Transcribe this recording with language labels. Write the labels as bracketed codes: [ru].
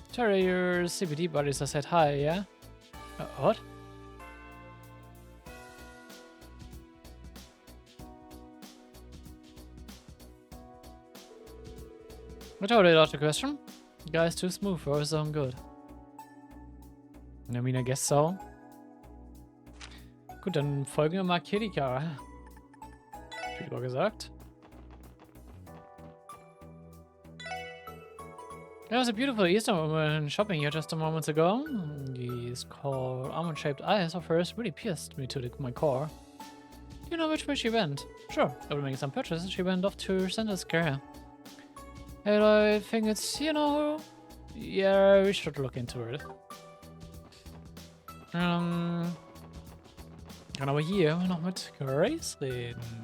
[en] Tell your CBD buddies I said hi, yeah? What? I totally lost the question. The guy's too smooth for his own good. I mean, I guess so. [de] Gut, dann folgen wir mal Kilika. Wie lieber gesagt. [en] There was a beautiful Eastern woman shopping here just a moment ago. These called almond-shaped eyes of hers really pierced me to my core. Do you know which way she went? Sure, after making some purchases, she went off to Center Square. And I think it's, you know... Yeah, we should look into it. [de] Dann aber hier noch mit Grace reden.